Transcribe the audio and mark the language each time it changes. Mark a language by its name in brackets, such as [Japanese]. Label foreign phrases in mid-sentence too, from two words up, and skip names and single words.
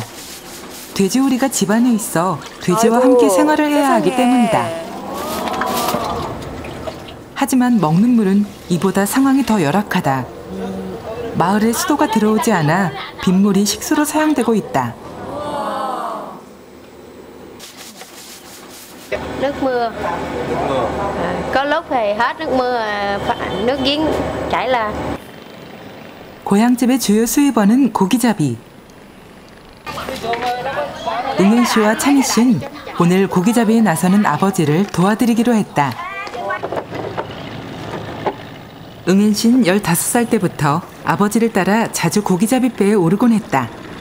[Korean] 돼지우리가 집안에 있어 돼지와 함께 생활을 해야 하기 때문이다. 하지만 먹는 물은 이보다 상황이 더 열악하다. 마을에 수도가 들어오지 않아 빗물이 식수로 사용되고 있다. [Vietnamese] Nước mưa. Có lúc thì hết nước mưa, nước giếng chảy ra. [Korean] 고향집의 주요 수입원은 고기잡이. 응은 씨와 찬희 씨는 오늘 고기잡이에 나서는 아버지를 도와드리기로 했다. 응은 씨는 15살 때부터 아버지를 따라 자주 고기잡이 배에 오르곤 했다.